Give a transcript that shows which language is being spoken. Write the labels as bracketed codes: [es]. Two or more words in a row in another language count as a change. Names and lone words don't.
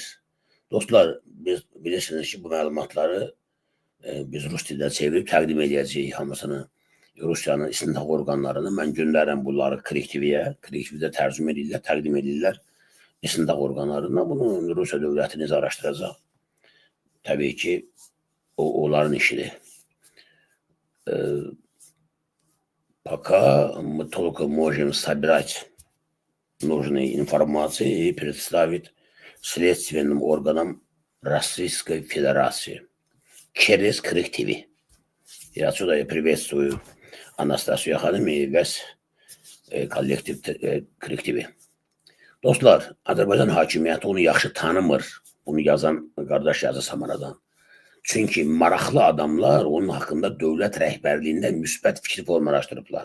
[az] Dostlar, biz bilirsiniz ki, bu məlumatları biz rus dilində çevirib təqdim edəcəyik hamısını. Rusiyanın istinaq orqanlarını mən göndərəm bunları Krik TV-yə. Krik TV-də tərcümə edirlər, təqdim edirlər istinaq orqanlarına. Bunu Rusiya dövlətiniz araşdıracaq. Təbii ki, onların işidir. [ru] Пока мы только можем собирать нужные информации и представить следственным органам Российской Федерации через Крик ТВ. И отсюда я приветствую Анастасию [az] Hanım ve kollektiv Krik TV. Dostlar, Azərbaycan hakimiyyəti onu yaxşı tanımır. Bunu yazan qardaş yazı Samara'dan. Çünki maraqlı adamlar onun haqqında dövlət rəhbərliyində müsbət fikri formalaşdırıblar.